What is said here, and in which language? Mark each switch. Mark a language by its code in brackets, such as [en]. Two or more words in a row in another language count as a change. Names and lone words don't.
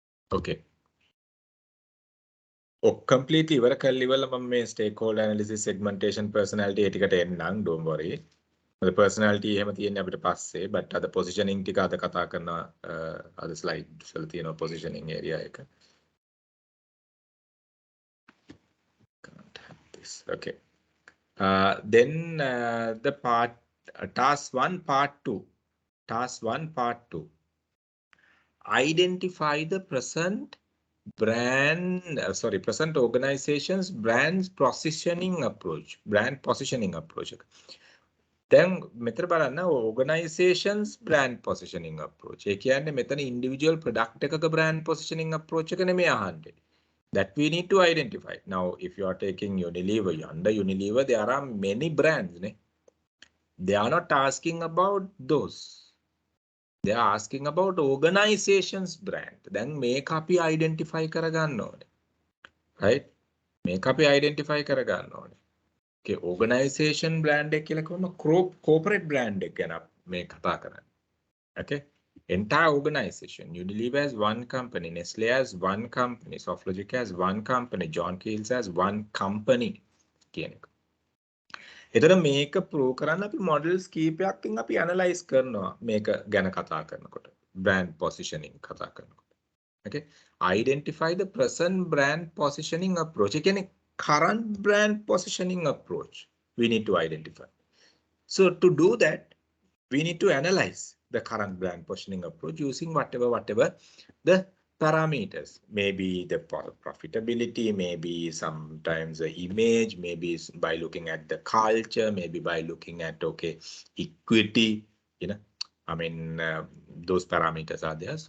[en] Okay. Completely [si] ඉවර කරලා ඉවරලා මම මේ [en] stakeholder analysis segmentation personality [si] ටිකට එන්නම්, [en] don't worry. the personality [si] එහෙම තියෙන්නේ අපිට පස්සේ, but අද positioning ටික අද කතා කරන අද slide වල තියෙන [en] positioning area [si] එක. [en] Can't have this. Okay. Then the part task 1 part 2. Task 1 part 2. Identify the present present organization's brand positioning approach. Then [si] මෙතන බලන්න [en] organization's brand positioning approach. [si] ඒ කියන්නේ මෙතන [en] individual product [si] එකක [en] brand positioning approach [si] එක නෙමෙයි අහන්නේ. [en] That we need to identify. Now, if you are taking Unilever, under Unilever, there are many brands. [si] Ne? [en] They are not asking about those. They are asking about organization's brand. Then make අපි identify [si] කරගන්න ඕනේ. [en] Right? [si] Make අපි identify කරගන්න ඕනේ. [en] Okay, organization brand [si] එක කියලා කොහොම [en] corporate brand [si] එක ගැන මේ කතා කරන්නේ. [en] Okay? Entire organization. Unilever has one company, Nestle has one company, Softlogic has one company, John Keels has one company. [si] කියන එක. එතන මේක ප්‍රූව් කරන්න අපි මොඩල්ස් කීපයක්කින් අපි ඇනලයිස් කරනවා මේක ගැන කතා කරනකොට. [en] brand positioning [si] කතා කරනකොට. [en] Okay? Identify the present brand positioning approach. [si] ඒ කියන්නේ [en] current brand positioning approach we need to identify. So to do that, we need to analyze the current brand positioning approach using whatever the parameters. Maybe the profitability, maybe sometimes the image, maybe by looking at the culture, maybe by looking at, okay, equity, you know, I mean, those parameters are there.